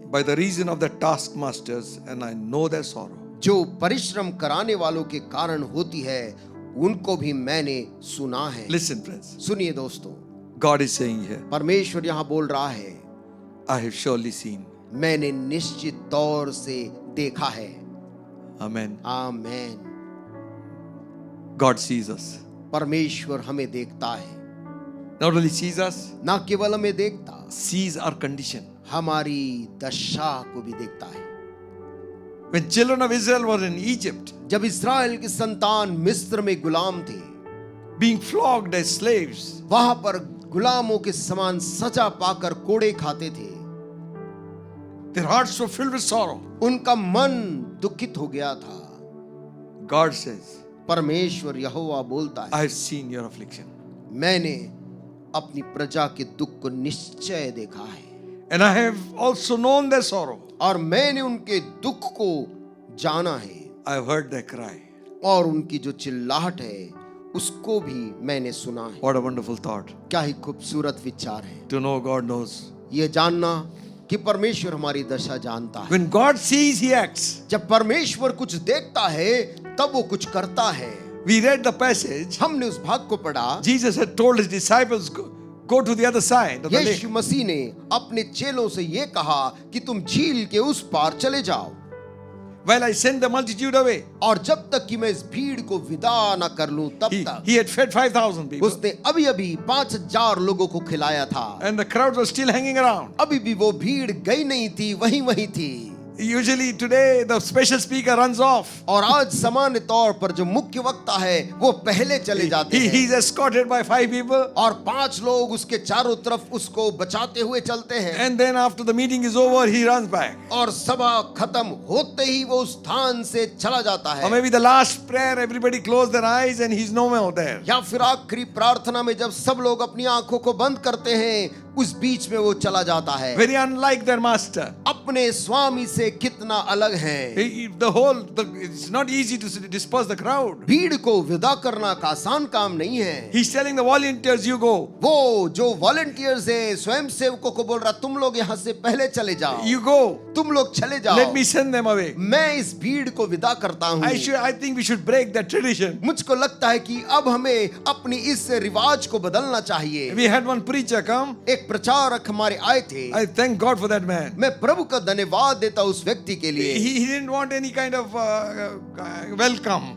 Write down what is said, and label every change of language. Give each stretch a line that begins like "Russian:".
English: by the reason of the taskmasters, and I know their sorrow.
Hindi: जो परिश्रम कराने वालों के कारण होती है, उनको भी मैंने सुना है।
English: Listen, friends,
Hindi: सुनिए दोस्तों,
English: God is saying here,
Hindi: परमेश्वर यहाँ बोल रहा है,
English: I have surely seen.
Hindi: मैंने निश्चित तौर से देखा है।
English: Amen.
Hindi: आमेन।
English: God sees us.
Hindi: परमेश्वर हमें देखता है,
English: Not only sees us,
Hindi: ना केवल हमें देखता,
English: sees our condition.
Hindi: हमारी दशा को भी देखता है।
English: When children of Israel were in Egypt,
Hindi: जब इस्राएल की संतान मिस्र में गुलाम थे,
English: being flogged as slaves,
Hindi: वहां पर गुलामों के समान सजा पाकर कोड़े खाते थे,
English: their hearts were filled with sorrow.
Hindi: उनका मन दुखित हो गया था।
English: God says,
Hindi: परमेश्वर यहोवा बोलता है,
English: I have seen your affliction,
Hindi: मैंने अपनी प्रजा के दुख को निश्चय देखा है,
English: and I have also known their sorrow.
Hindi: और मैंने उनके दुख को जाना है,
English: I have heard their cry.
Hindi: और उनकी जो चिल्लाहट है उसको भी मैंने सुना है।
English: What a wonderful thought.
Hindi: क्या ही खूबसूरत विचार है।
English: To know God knows.
Hindi: ये जानना कि परमेश्वर हमारी दशा जानता है।
English: When God sees, He acts.
Hindi: जब परमेश्वर कुछ देखता है तब वो कुछ करता है।
English: We read the passage.
Hindi: हमने उस भाग को पढ़ा।
English: Jesus had told His disciples, go to the other side of the lake.
Hindi: यीशु मसीह ने अपने चेलों से ये कहा कि तुम झील के उस पार चले जाओ।
English: While I send the multitude away.
Hindi: और जब तक कि मैं इस भीड़ को विदा न कर लूं तब तक।
English: He had fed 5,000 people.
Hindi: उसने अभी अभी 5,000 लोगों को खिलाया था।
English: And the crowds were still hanging around.
Hindi: अभी भी वो भीड़ गई नहीं थी, वहीं थी।
English: Usually today the special speaker runs off.
Hindi: और आज सामान्य तौर पर जो मुख्य वक्ता है वो पहले चले जाते हैं।
English: He's escorted by 5 people.
Hindi: और 5 लोग उसके चारों तरफ उसको बचाते हुए चलते हैं।
English: And then after the meeting is over, he runs back.
Hindi: और सभा खत्म होते ही वो उस स्थान से चला जाता
English: Or
Hindi: है।
English: maybe the last prayer, everybody close their eyes and he's nowhere there.
Hindi: या फिर आखिरी प्रार्थना में जब सब लोग अपनी आंखों को बंद करते हैं उस बीच में वो चला जाता है।
English: Very unlike their master.
Hindi: अपने स्वामी से कितना अलग है।
English: It's not easy to disperse the crowd.
Hindi: भीड़ को विदा करना का आसान काम नहीं है।
English: He's telling the volunteers, you go.
Hindi: वो जो वॉलंटियर्स है स्वयं सेवकों को बोल रहा तुम लोग यहाँ से पहले चले जाओ।
English: You go.
Hindi: तुम लोग चले जाओ।
English: Let me send them away.
Hindi: मैं इस भीड़ को विदा करता हूँ।
English: I think we should break that tradition.
Hindi: मुझको लगता है कि अब हमें अपनी इस रिवाज को बदलना चाहिए।
English: We had one preacher come.
Hindi: एक प्रचारक हमारे आए थे।
English: I thank God for that man.
Hindi: मैं प्रभु का धन्यवाद देता उस व्यक्ति के लिए।
English: He didn't want any kind of welcome.